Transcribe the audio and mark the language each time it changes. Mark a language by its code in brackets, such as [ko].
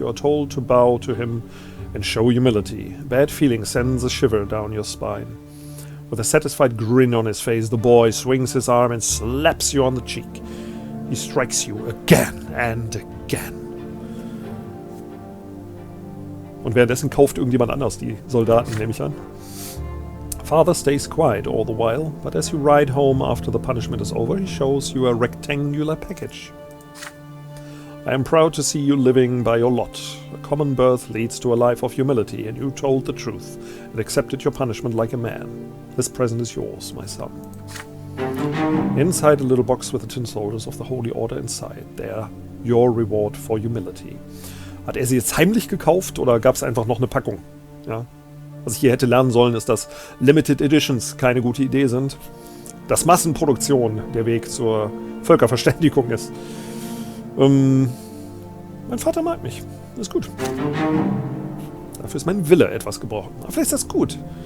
[en] You are told to bow to him and show humility. Bad feeling sends a shiver down your spine. With a satisfied grin on his face, the boy swings his arm and slaps you on the cheek. He strikes you again and again. [de] Und währenddessen kauft irgendjemand anders die Soldaten, nehme ich an. [en] Father stays quiet all the while, but as you ride home after the punishment is over, he shows you a rectangular package. I am proud to see you living by your lot. A common birth leads to a life of humility, and you told the truth and accepted your punishment like a man. This present is yours, my son. Inside a little box with the tin soldiers of the Holy Order inside. There, your reward for humility. [de] Hat er sie jetzt heimlich gekauft oder gab es einfach noch eine Packung? Ja. Was ich hier hätte lernen sollen, ist, dass Limited Editions keine gute Idee sind. Dass Massenproduktion der Weg zur Völkerverständigung ist. Mein Vater mag mich. Das ist gut. Dafür ist mein Wille etwas gebrochen. Aber vielleicht ist das gut.